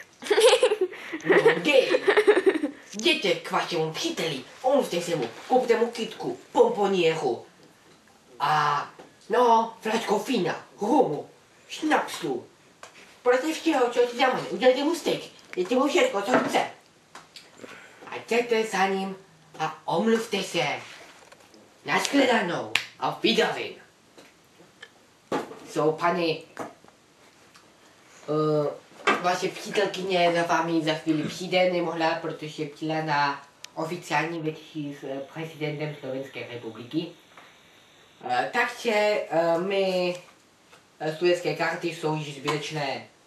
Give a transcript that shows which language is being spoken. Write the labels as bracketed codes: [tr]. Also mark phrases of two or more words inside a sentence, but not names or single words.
[cs] No, jděte k vašemu příteli, omluvte se mu, kupte mu kytku, pomponieru a flačku vína, rumu, šnapsu. Prostě všeho, co ti dáme, udělejte mu steak, dejte mu všechno, co chce. A jděte za ním a omluvte se. Nashledanou, [de] auf Wiedersehen. So, [cs] pane, vaše přítelkyně za vámi za chvíli přijde, nemohla, protože byla na oficiální večeři s prezidentem Slovenské republiky. Takže my studentské karty jsou již zbytečné.